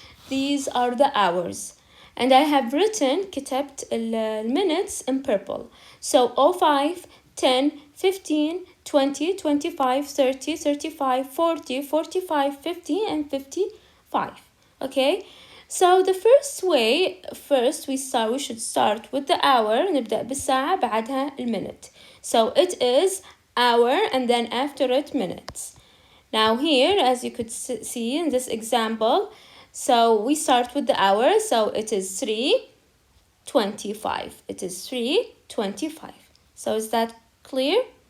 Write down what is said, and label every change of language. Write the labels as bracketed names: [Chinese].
[English] These are the hours. And I have written, [Arabic] كتبت [English] minutes in purple. So 05, 10, 15, 20, 25, 30, 35, 40, 45, 50, and 55. Okay, so the first way, we should start with the hour. [Arabic] نبدأ بالساعة بعدها minute. [English] So it is hour and then after it minutes. Now here, as you could see in this example, so we start with the hour. So it is 3:25. It is 3:25. So is that clear?